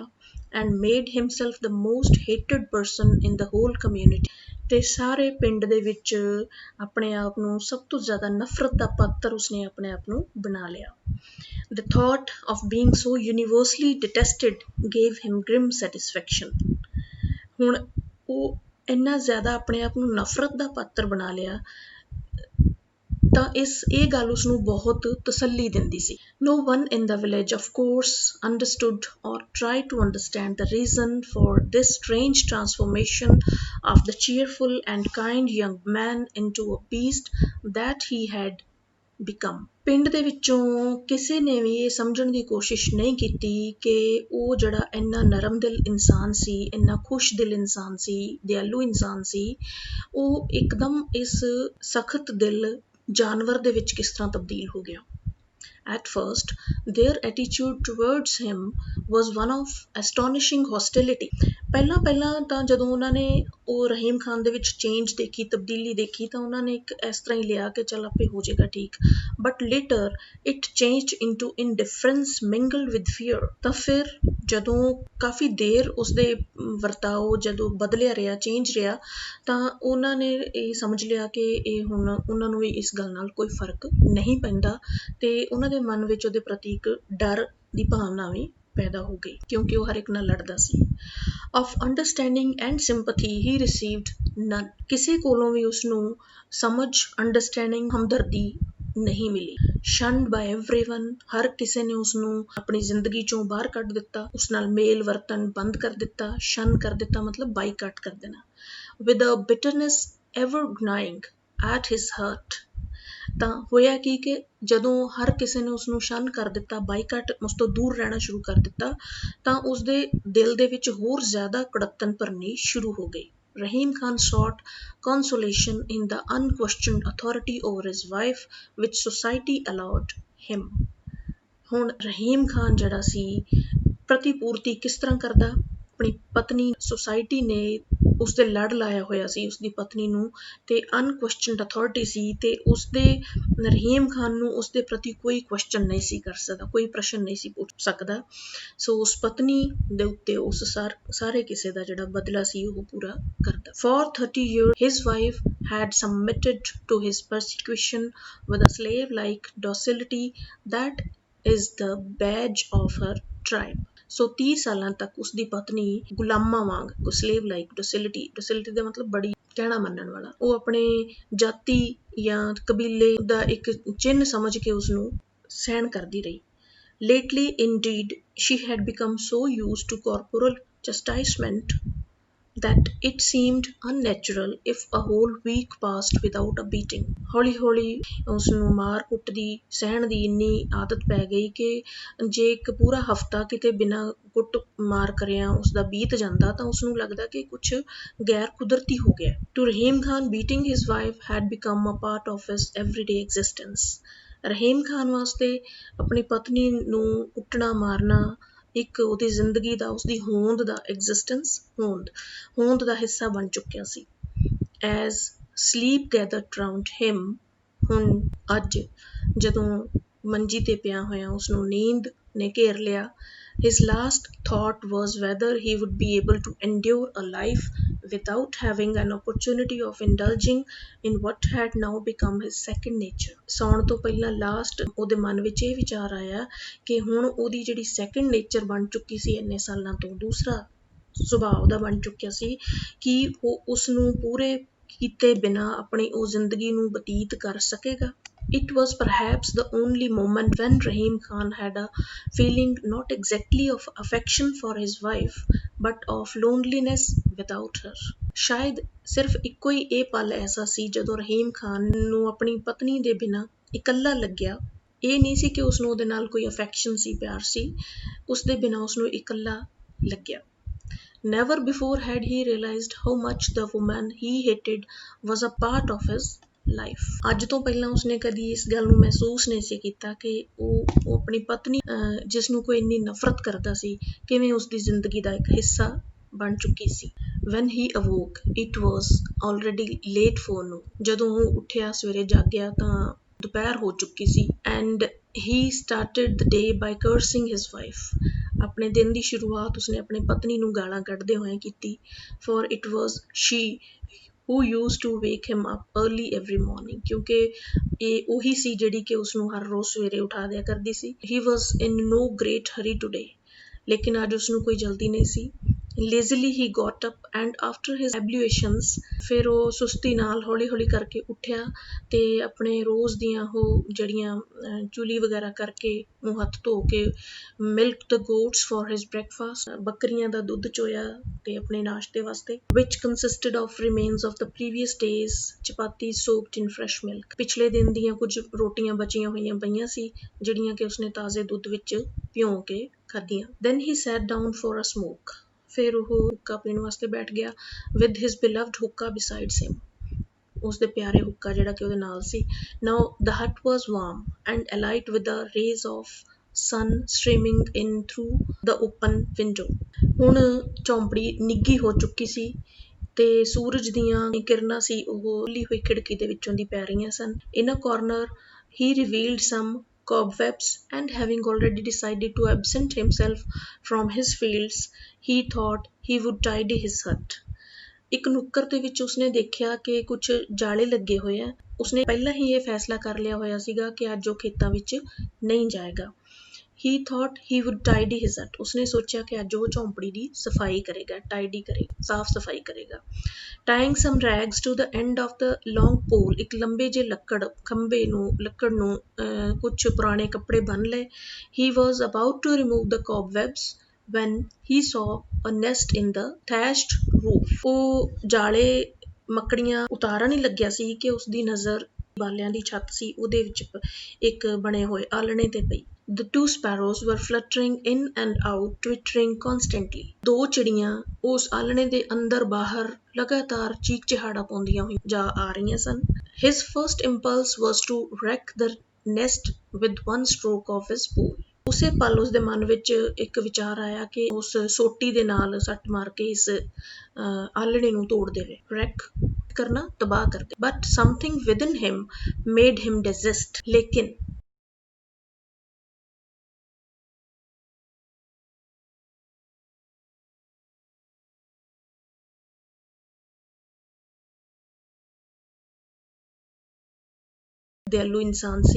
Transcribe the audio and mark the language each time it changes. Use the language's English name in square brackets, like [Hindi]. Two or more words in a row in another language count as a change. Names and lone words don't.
[English] and made himself the most hated person in the whole community, [Punjabi] ਤੇ ਸਾਰੇ ਪਿੰਡ ਦੇ ਵਿੱਚ ਆਪਣੇ ਆਪ ਨੂੰ ਸਭ ਤੋਂ ਜ਼ਿਆਦਾ ਨਫ਼ਰਤ ਦਾ ਪਾਤਰ ਉਸਨੇ ਆਪਣੇ ਆਪ ਨੂੰ ਬਣਾ ਲਿਆ। [English] The thought of being so universally detested gave him grim satisfaction. [Punjabi] ਹੁਣ ਉਹ ਇੰਨਾ ਜ਼ਿਆਦਾ ਆਪਣੇ ਆਪ ਨੂੰ ਨਫ਼ਰਤ ਦਾ ਪਾਤਰ ਬਣਾ ਲਿਆ ਤਾਂ ਇਹ ਗੱਲ ਉਸਨੂੰ ਬਹੁਤ ਤਸੱਲੀ ਦਿੰਦੀ ਸੀ। [English] No one in the village, of course, understood or tried to understand the reason for this strange transformation of the cheerful and kind young man into a beast that he had become. [Punjabi] ਪਿੰਡ ਦੇ ਵਿੱਚੋਂ ਕਿਸੇ ਨੇ ਵੀ ਇਹ ਸਮਝਣ ਦੀ ਕੋਸ਼ਿਸ਼ ਨਹੀਂ ਕੀਤੀ ਕਿ ਉਹ ਜਿਹੜਾ ਇੰਨਾ ਨਰਮ ਦਿਲ ਇਨਸਾਨ ਸੀ, ਇੰਨਾ ਖੁਸ਼ ਦਿਲ ਇਨਸਾਨ ਸੀ, ਦਿਆਲੂ ਇਨਸਾਨ ਸੀ, ਉਹ ਇੱਕਦਮ ਇਸ ਸਖਤ ਦਿਲ ਜਾਨਵਰ ਦੇ ਵਿੱਚ ਕਿਸ ਤਰ੍ਹਾਂ ਤਬਦੀਲ ਹੋ ਗਿਆ। [English] At first, their attitude towards him was one of astonishing hostility. [Punjabi] ਪਹਿਲਾਂ ਤਾਂ ਜਦੋਂ ਉਹਨਾਂ ਨੇ ਉਹ ਰਹੀਮ ਖਾਨ ਦੇ ਵਿੱਚ ਚੇਂਜ ਦੇਖੀ, ਤਬਦੀਲੀ ਦੇਖੀ, ਤਾਂ ਉਹਨਾਂ ਨੇ ਇੱਕ ਇਸ ਤਰ੍ਹਾਂ ਹੀ ਲਿਆ ਕਿ ਚੱਲ ਆਪੇ ਹੋ ਜਾਏਗਾ ਠੀਕ। [English] But later it changed into indifference mingled with fear. [Punjabi] ਤਾਂ ਫਿਰ ਜਦੋਂ ਕਾਫੀ ਦੇਰ ਉਸਦੇ ਵਰਤਾਓ ਜਦੋਂ ਬਦਲਿਆ ਰਿਹਾ, ਚੇਂਜ ਰਿਹਾ, ਤਾਂ ਉਹਨਾਂ ਨੇ ਇਹ ਸਮਝ ਲਿਆ ਕਿ ਇਹ ਹੁਣ ਉਹਨਾਂ ਨੂੰ ਵੀ ਇਸ ਗੱਲ ਨਾਲ ਕੋਈ ਫਰਕ ਨਹੀਂ ਪੈਂਦਾ, ਤੇ ਉਹਨਾਂ ਦੇ ਮਨ ਵਿੱਚ ਉਹਦੇ ਪ੍ਰਤੀ ਇੱਕ ਡਰ ਦੀ ਭਾਵਨਾ ਵੀ ਪੈਦਾ ਹੋ ਗਈ, ਕਿਉਂਕਿ ਉਹ ਹਰ ਇੱਕ ਨਾਲ ਲੜਦਾ ਸੀ। [English] Of understanding and sympathy he received none. [Punjabi] ਕਿਸੇ ਕੋਲੋਂ ਵੀ ਉਸਨੂੰ ਸਮਝ, ਅੰਡਰਸਟੈਂਡਿੰਗ, ਹਮਦਰਦੀ ਨਹੀਂ ਮਿਲੀ। [English] Shunned by everyone, [Punjabi] ਹਰ ਕਿਸੇ ਨੇ ਉਸਨੂੰ ਆਪਣੀ ਜ਼ਿੰਦਗੀ ਚੋਂ ਬਾਹਰ ਕੱਢ ਦਿੱਤਾ, ਉਸ ਨਾਲ ਮੇਲ ਵਰਤਨ ਬੰਦ ਕਰ ਦਿੱਤਾ। ਸ਼ਨ ਕਰ ਦਿੱਤਾ ਮਤਲਬ ਬਾਈਕਾਟ ਕਰ ਦੇਣਾ। [English] With a bitterness ever gnawing at his heart. [Punjabi] ਤਾਂ ਹੋਇਆ ਕਿ ਜਦੋਂ ਹਰ ਕਿਸੇ ਨੇ ਉਸਨੂੰ ਸ਼ਨ ਕਰ ਦਿੱਤਾ, ਬਾਈਕਾਟ, ਉਸ ਤੋਂ ਦੂਰ ਰਹਿਣਾ ਸ਼ੁਰੂ ਕਰ ਦਿੱਤਾ, ਤਾਂ ਉਸਦੇ ਦਿਲ ਦੇ ਵਿੱਚ ਹੋਰ ਜ਼ਿਆਦਾ ਕੜੱਤਨ ਭਰਨੀ ਸ਼ੁਰੂ ਹੋ ਗਈ। [English] Rahim Khan sought consolation in the unquestioned authority over his wife which society allowed him. [Punjabi] ਹੁਣ ਰਹੀਮ ਖਾਨ ਜਿਹੜਾ ਸੀ ਪ੍ਰਤੀਪੂਰਤੀ ਕਿਸ ਤਰ੍ਹਾਂ ਕਰਦਾ? ਆਪਣੀ ਪਤਨੀ, ਸੁਸਾਇਟੀ ਨੇ ਉਸਦੇ ਲੜ ਲਾਇਆ ਹੋਇਆ ਸੀ ਉਸਦੀ ਪਤਨੀ ਨੂੰ, ਤੇ [English] unquestioned authority [Punjabi] ਸੀ, ਤੇ ਉਸਦੇ ਰਹੀਮ ਖਾਨ ਨੂੰ ਉਸਦੇ ਪ੍ਰਤੀ ਕੋਈ ਕੁਐਸਚਨ ਨਹੀਂ ਸੀ ਕਰ ਸਕਦਾ, ਕੋਈ ਪ੍ਰਸ਼ਨ ਨਹੀਂ ਸੀ ਪੁੱਛ ਸਕਦਾ। ਸੋ ਉਸ ਪਤਨੀ ਦੇ ਉੱਤੇ ਉਸ ਸਾਰੇ ਕਿਸੇ ਦਾ ਜਿਹੜਾ ਬਦਲਾ ਸੀ ਉਹ ਪੂਰਾ ਕਰਦਾ। [English] For 30 years his wife had submitted to his persecution with a slave-like docility that is the badge of her tribe. [Punjabi] ਸੋ 30 ਸਾਲਾਂ ਤੱਕ ਉਸਦੀ ਪਤਨੀ ਗੁਲਾਮਾਂ ਵਾਂਗ, [English] slave like, [Punjabi] ਡੋਸਿਲਿਟੀ ਦਾ ਮਤਲਬ ਬੜੀ ਕਹਿਣਾ ਮੰਨਣ ਵਾਲਾ, ਉਹ ਆਪਣੇ ਜਾਤੀ ਜਾਂ ਕਬੀਲੇ ਦਾ ਇੱਕ ਚਿੰਨ੍ਹ ਸਮਝ ਕੇ ਉਸਨੂੰ ਸਹਿਣ ਕਰਦੀ ਰਹੀ। [English] Lately, indeed, she had become so used to corporal chastisement that it seemed unnatural if a whole week passed without a beating. [Punjabi] ਹੌਲੀ-ਹੌਲੀ ਉਸਨੂੰ ਮਾਰ ਕੁੱਟ ਦੀ ਸਹਿਣ ਦੀ ਇੰਨੀ ਆਦਤ ਪੈ ਗਈ ਕਿ ਜੇ ਇੱਕ ਪੂਰਾ ਹਫ਼ਤਾ ਕਿਤੇ ਬਿਨਾਂ ਕੁੱਟ ਮਾਰ ਕਰਿਆ ਉਸਦਾ ਬੀਤ ਜਾਂਦਾ ਤਾਂ ਉਸਨੂੰ ਲੱਗਦਾ ਕਿ ਕੁਛ ਗੈਰ ਕੁਦਰਤੀ ਹੋ ਗਿਆ। [English] To Rahim Khan, beating his wife had become a part of his everyday existence. [Punjabi] ਰਹੀਮ ਖਾਨ ਵਾਸਤੇ ਆਪਣੀ ਪਤਨੀ ਨੂੰ ਕੁੱਟਣਾ ਮਾਰਨਾ ਇੱਕ ਉਹਦੀ ਜ਼ਿੰਦਗੀ ਦਾ, ਉਸਦੀ ਹੋਂਦ ਦਾ, ਐਗਜ਼ਿਸਟੈਂਸ, ਹੋਂਦ ਦਾ ਹਿੱਸਾ ਬਣ ਚੁੱਕਿਆ ਸੀ। [English] As sleep gathered round him, [Punjabi] ਹੁਣ ਅੱਜ ਜਦੋਂ ਮੰਜੀ ਤੇ ਪਿਆ ਹੋਇਆ ਉਸਨੂੰ ਨੀਂਦ ਨੇ ਘੇਰ ਲਿਆ, [English] his last thought was whether he would be able to endure a life without having an opportunity of indulging in what had now become his second nature. [Punjabi] ਸੌਣ ਤੋਂ ਪਹਿਲਾਂ ਲਾਸਟ ਉਹਦੇ ਮਨ ਵਿੱਚ ਇਹ ਵਿਚਾਰ ਆਇਆ ਕਿ ਹੁਣ ਉਹਦੀ ਜਿਹੜੀ [English] second nature [Punjabi] ਬਣ ਚੁੱਕੀ ਸੀ ਇੰਨੇ ਸਾਲਾਂ ਤੋਂ, ਦੂਸਰਾ ਸੁਭਾਅ ਉਹਦਾ ਬਣ ਚੁੱਕਿਆ ਸੀ, ਕਿ ਉਹ ਉਸਨੂੰ ਪੂਰੇ ਕੀਤੇ ਬਿਨਾਂ ਆਪਣੀ ਉਹ ਜ਼ਿੰਦਗੀ ਨੂੰ ਬਤੀਤ ਕਰ ਸਕੇਗਾ। [English] It was perhaps the only moment when Rahim Khan had a feeling not exactly of affection for his wife, but of loneliness without her. [Punjabi] ਸ਼ਾਇਦ ਸਿਰਫ ਇੱਕੋ ਹੀ ਇਹ ਪਲ ਐਸਾ ਸੀ ਜਦੋਂ ਰਹੀਮ ਖਾਨ ਨੂੰ ਆਪਣੀ ਪਤਨੀ ਦੇ ਬਿਨਾਂ ਇਕੱਲਾ ਲੱਗਿਆ। ਇਹ ਨਹੀਂ ਸੀ ਕਿ ਉਸਨੂੰ ਉਹਦੇ ਨਾਲ ਕੋਈ ਅਫੈਕਸ਼ਨ ਸੀ, ਪਿਆਰ ਸੀ, ਉਸਦੇ ਬਿਨਾਂ ਉਸਨੂੰ ਇਕੱਲਾ ਲੱਗਿਆ। [English] Never before had he realized how much the woman he hated was a part of his life। [Punjabi] ਅੱਜ ਤੋਂ ਪਹਿਲਾਂ ਉਸਨੇ ਕਦੀ ਇਸ ਗੱਲ ਨੂੰ ਮਹਿਸੂਸ ਨਹੀਂ ਸੀ ਕੀਤਾ ਕਿ ਉਹ ਆਪਣੀ ਪਤਨੀ ਜਿਸ ਨੂੰ ਕੋਈ ਇੰਨੀ ਨਫ਼ਰਤ ਕਰਦਾ ਸੀ ਕਿਵੇਂ ਉਸਦੀ ਜ਼ਿੰਦਗੀ ਦਾ ਇੱਕ ਹਿੱਸਾ ਬਣ ਚੁੱਕੀ ਸੀ। [English] When he awoke, it was already late forenoon। [Punjabi] ਜਦੋਂ ਉਹ ਉੱਠਿਆ ਸਵੇਰੇ ਜਾਗਿਆ ਤਾਂ ਦੁਪਹਿਰ ਹੋ ਚੁੱਕੀ ਸੀ। [English] And he started the day by cursing his wife। [Punjabi] ਆਪਣੇ ਦਿਨ ਦੀ ਸ਼ੁਰੂਆਤ ਉਸਨੇ ਆਪਣੀ ਪਤਨੀ ਨੂੰ ਗਾਲਾਂ ਕੱਢਦੇ ਹੋਏ ਕੀਤੀ। [English] For it was she who used to wake him up early every morning। [Punjabi] ਕਿਉਂਕਿ ਇਹ ਉਹੀ ਸੀ ਜਿਹੜੀ ਕਿ ਉਸਨੂੰ ਹਰ ਰੋਜ਼ ਸਵੇਰੇ ਉਠਾ ਦਿਆ ਕਰਦੀ ਸੀ। [English] He was in no great hurry today। [Punjabi] ਲੇਕਿਨ ਅੱਜ ਉਸਨੂੰ ਕੋਈ ਜਲਦੀ ਨਹੀਂ ਸੀ। [English] Lazily he got up and after his ablutions [Punjabi] ਫਿਰ ਉਹ ਸੁਸਤੀ ਨਾਲ ਹੌਲੀ ਕਰਕੇ ਉੱਠਿਆ ਤੇ ਆਪਣੇ ਰੋਜ਼ ਦੀਆਂ ਉਹ ਜਿਹੜੀਆਂ ਚੁਲੀ ਵਗੈਰਾ ਕਰਕੇ ਮੂੰਹ ਹੱਥ ਧੋ ਕੇ [English] milked the goats for his breakfast। [Punjabi] ਬੱਕਰੀਆਂ ਦਾ ਦੁੱਧ ਚੋਇਆ ਤੇ ਆਪਣੇ ਨਾਸ਼ਤੇ ਵਾਸਤੇ। [English] Which consisted of remains of the previous days ਚਪਾਤੀ soaked in fresh milk। [Punjabi] ਪਿਛਲੇ ਦਿਨ ਦੀਆਂ ਕੁਝ ਰੋਟੀਆਂ ਬਚੀਆਂ ਹੋਈਆਂ ਪਈਆਂ ਸੀ ਜਿਹੜੀਆਂ ਕਿ ਉਸਨੇ ਤਾਜ਼ੇ ਦੁੱਧ ਵਿੱਚ ਭਿਉਂ ਕੇ ਖਾਧੀਆਂ। [English] Then he sat down for a smoke। [Punjabi] ਫਿਰ ਉਹ ਹੁੱਕਾ ਪੀਣ ਵਾਸਤੇ ਬੈਠ ਗਿਆ। [English] With his beloved hookah besides him। [Punjabi] ਉਸਦੇ ਪਿਆਰੇ ਹੁੱਕਾ ਜਿਹੜਾ ਕਿ ਉਹਦੇ ਨਾਲ ਸੀ। [English] Now the hut was warm and alight with the rays of sun streaming in through the open window। [Punjabi] ਹੁਣ ਝੌਂਪੜੀ ਨਿੱਘੀ ਹੋ ਚੁੱਕੀ ਸੀ ਤੇ ਸੂਰਜ ਦੀਆਂ ਕਿਰਨਾਂ ਸੀ ਉਹ ਖੁੱਲੀ ਹੋਈ ਖਿੜਕੀ ਦੇ ਵਿੱਚੋਂ ਦੀ ਪੈ ਰਹੀਆਂ ਸਨ। [English] In a corner he revealed some cobwebs and having already decided to absent himself from his fields he thought he would tidy his hut। [Punjabi] ਇੱਕ ਨੁੱਕਰ ਦੇ ਵਿੱਚ ਉਸਨੇ ਦੇਖਿਆ ਕਿ ਕੁਝ ਜਾਲੇ ਲੱਗੇ ਹੋਏ ਆ। ਉਸਨੇ ਪਹਿਲਾਂ ਹੀ ਇਹ ਫੈਸਲਾ ਕਰ ਲਿਆ ਹੋਇਆ ਸੀਗਾ ਕਿ ਅੱਜ ਉਹ ਖੇਤਾਂ ਵਿੱਚ ਨਹੀਂ ਜਾਏਗਾ। [English] He thought he would tidy his hut। [Punjabi] ਉਸਨੇ ਸੋਚਿਆ ਕਿ ਅੱਜ ਉਹ ਝੌਂਪੜੀ ਦੀ ਸਫਾਈ ਕਰੇਗਾ, ਟਾਈਡੀ ਕਰੇਗਾ, ਸਾਫ਼ ਸਫਾਈ ਕਰੇਗਾ। [English] Tying some rags to the end of the long pole। [Punjabi] ਇੱਕ ਲੰਬੇ ਜਿਹੇ ਲੱਕੜ ਨੂੰ ਕੁਝ ਪੁਰਾਣੇ ਕੱਪੜੇ ਬੰਨ ਲਏ। [English] He was about to remove the cobwebs when he saw a nest in the thatched roof। [Punjabi] ਉਹ ਜਾਲੇ ਮੱਕੜੀਆਂ ਉਤਾਰਨ ਹੀ ਲੱਗਿਆ ਸੀ ਕਿ ਉਸਦੀ ਨਜ਼ਰ ਬਾਲਿਆਂ ਦੀ ਛੱਤ ਸੀ ਉਹਦੇ ਵਿੱਚ ਇੱਕ ਬਣੇ ਹੋਏ ਆਲਣੇ ਤੇ ਪਈ। [English] The two sparrows were fluttering in and out, twittering constantly। [Punjabi] ਦੋ ਚਿੜੀਆਂ ਉਸ ਆਲਣੇ ਦੇ ਅੰਦਰ ਬਾਹਰ ਲਗਾਤਾਰ ਚੀਕ ਚਿਹਾੜਾ ਪਾਉਂਦੀਆਂ ਹੋਈਆਂ ਜਾ ਆ ਰਹੀਆਂ ਸਨ। [English] His first impulse was to wreck the nest with one stroke of his pole। [Punjabi] ਉਸੇ ਪਲ ਉਸਦੇ ਮਨ ਵਿੱਚ ਇੱਕ ਵਿਚਾਰ ਆਇਆ ਕਿ ਉਸ ਸੋਟੀ ਦੇ ਨਾਲ ਸੱਟ ਮਾਰ ਕੇ ਇਸ ਆਲਣੇ ਨੂੰ ਤੋੜ ਦੇਵੇ। wreck ਕਰਨਾ, ਤਬਾਹ ਕਰ ਦੇ। [English] But something within him made him desist। [Punjabi] ਲੇਕਿਨ ਦਿਆਲੂ ਇਨਸਾਨ ਸੀ।